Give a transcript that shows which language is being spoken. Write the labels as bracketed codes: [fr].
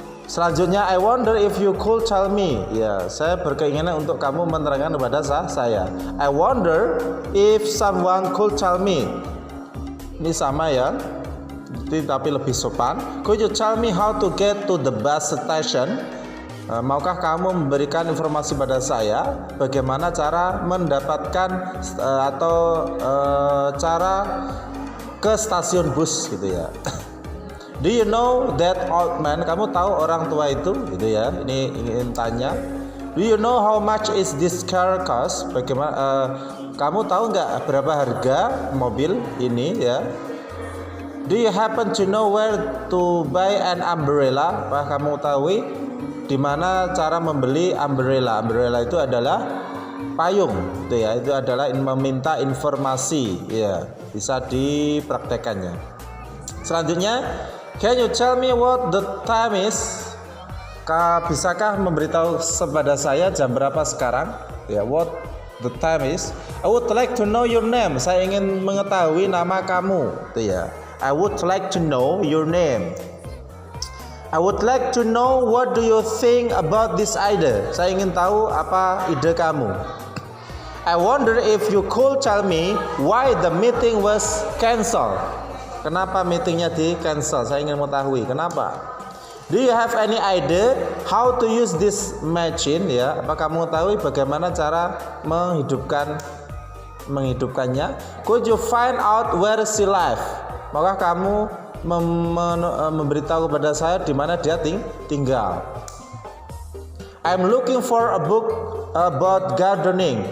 [id] Selanjutnya [en] I wonder if you could tell me. [id] Ya, saya berkeinginan untuk kamu menerangkan kepada saya. [en] I wonder if someone could tell me. [id] Ini sama, ya, tapi lebih sopan. [en] Could you tell me how to get to the bus station? [id] Maukah kamu memberikan informasi pada saya bagaimana cara mendapatkan atau cara ke stasiun bus, gitu ya. [en] Do you know that old man? [id] Kamu tahu orang tua itu, gitu ya. Ini ingin tanya. [en] Do you know how much is this car cost? [id] Bagaimana kamu tahu nggak berapa harga mobil ini, ya. [en] Do you happen to know where to buy an umbrella? [id] Apakah kamu tahu di mana cara membeli umbrella? Umbrella itu adalah payung, gitu ya. Itu adalah meminta informasi, ya. Bisa dipraktekannya. Selanjutnya, [en] can you tell me what the time is? [id] Bisakah memberitahu kepada saya jam berapa sekarang? [en] Ya, what the time is? I would like to know your name. [id] Saya ingin mengetahui nama kamu, gitu ya. [en] I would like to know your name. I would like to know what do you think about this idea. [id] Saya ingin tahu apa ide kamu. [en] I wonder if you could tell me why the meeting was cancelled. [id] Kenapa meetingnya di cancel? Saya ingin mengetahui kenapa. [en] Do you have any idea how to use this machine? [id] Ya, apa kamu tahu bagaimana cara menghidupkannya? [en] Could you find out where she lives? [id] Maka kamu memberitahu kepada saya di mana dia tinggal. [en] I'm looking for a book about gardening.